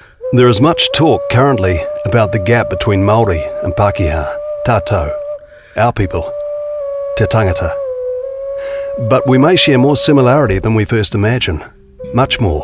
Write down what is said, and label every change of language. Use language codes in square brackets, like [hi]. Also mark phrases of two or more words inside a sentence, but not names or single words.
[en] There is much talk currently about the gap between Māori and Pākehā, tātou, our people, [mi] te tangata. [en] But we may share more similarity than we first imagine, much more.